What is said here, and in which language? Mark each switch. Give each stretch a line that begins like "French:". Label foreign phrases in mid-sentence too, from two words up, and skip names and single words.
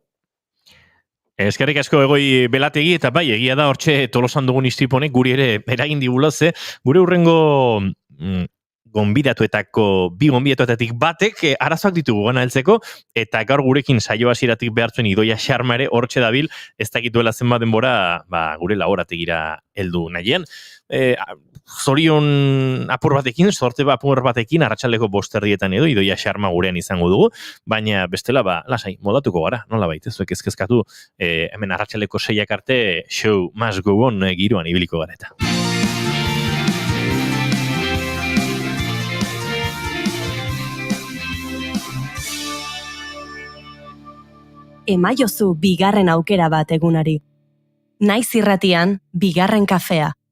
Basque: Eskerrik asko Egoi Belategi eta bai, egia da hortxe Tolosan dugun istriponek guri ere eragin digula, ze gure hurrengo bi gonbidatuetatik batek arazoak ditugu gana heltzeko, eta gaur gurekin saio hasieratik behartzen Idoia Xarma ere hortxe dabil, ez dakit duela zenbat denbora gure laborategira heldu nahien. Zorion apur batekin, sorte apur batekin, arratsaldeko 5:00 edo Idoia Xarma gurean izango dugu, baina bestela lasai, modatuko gara, nola baita, zuek ezkezkatu, hemen arratsaldeko 6 arte
English: show must go on
Basque: giroan ibiliko gara eta. Emaiozu bigarren aukera bat egunari. Naiz Irratian, bigarren kafea.